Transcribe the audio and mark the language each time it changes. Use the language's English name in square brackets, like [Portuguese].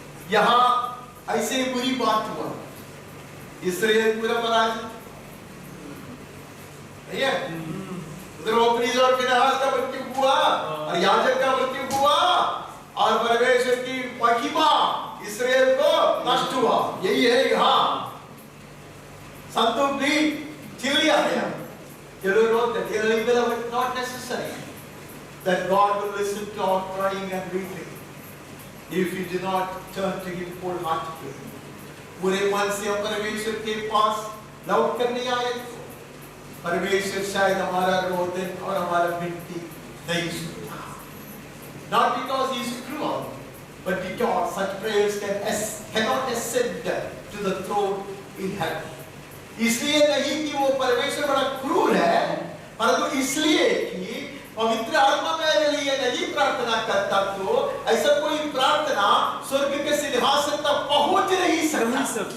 [Hindi] यहाँ ऐसे ही बुरी बात हुआ, इस्राएल पूरा पराजित नहीं है। उधर ओपनीज और फिनहास का मृत्यु हुआ और याजक का मृत्यु हुआ और परमेश्वर की महिमा इस्राएल को नष्ट हुआ। यही है यहाँ संतों भी छीन लिया गया। [English] Not necessary that God will listen to our crying and weeping if we do not turn to Him wholeheartedly. [Hindi] पूरे मन से हम परमेश्वर के पास लौट कर नहीं आए तो परमेश्वर शायद हमारा रोदन और हमारा विनती नहीं सुनता। [English] Not because He is cruel, but because such prayers cannot ascend to the throne in heaven. [Hindi] इसलिए नहीं कि वो परमेश्वर बड़ा क्रूर है, परंतु इसलिए कि पवित्र आत्मा मेरे लिए नहीं प्रार्थना करता तो ऐसा कोई प्रार्थना स्वर्ग के सिंहासन तक पहुंच नहीं सकता।